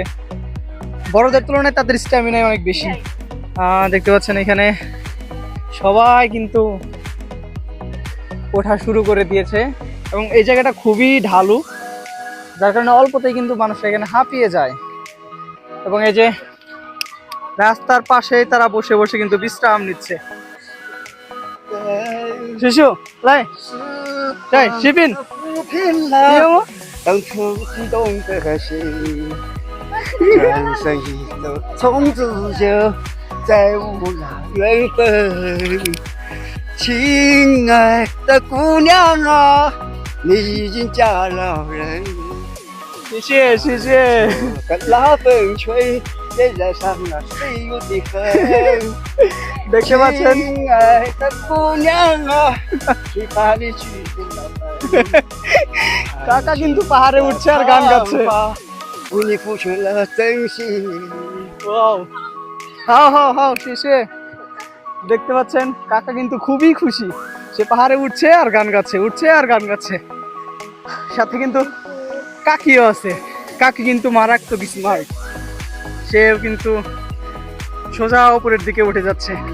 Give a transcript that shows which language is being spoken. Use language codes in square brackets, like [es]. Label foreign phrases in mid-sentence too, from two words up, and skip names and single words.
[bn] বড়দের তুলনায় তাদের স্ট্যামিনাই অনেক বেশি। দেখতে পাচ্ছেন এখানে সবাই কিন্তু ওঠা শুরু করে দিয়েছে, এবং এই জায়গাটা খুবই ঢালু, যার কারণে অল্পতেই কিন্তু মানুষ এখানে হাঁপিয়ে যায়। এবং এই যে রাস্তার পাশেই তারা বসে বসে কিন্তু বিশ্রাম নিচ্ছে। শিশু লাই তাই শিপিন [zh] 亲爱的姑娘啊，你已经嫁了人。谢谢谢谢。跟那风吹，也染上了岁月的痕。 [bn] দেখতে পাচ্ছেন [zh] 亲爱的姑娘啊，谁把你娶进了门？ [bn] কাকা কিন্তু পাহাড়ে উঠছে আর গান গাচ্ছে। [zh] 为你付出了真心。 [bn] ওয়াও, হাও হাও হাও শেষে। দেখতে পাচ্ছেন কাকা কিন্তু খুবই খুশি, সে পাহাড়ে উঠছে আর গান গাচ্ছে, উঠছে আর গান গাচ্ছে। সাথে কিন্তু কাকিও আছে, কাকি কিন্তু মারাত্মক স্মার্ট, সেও কিন্তু সোজা উপরের দিকে উঠে যাচ্ছে।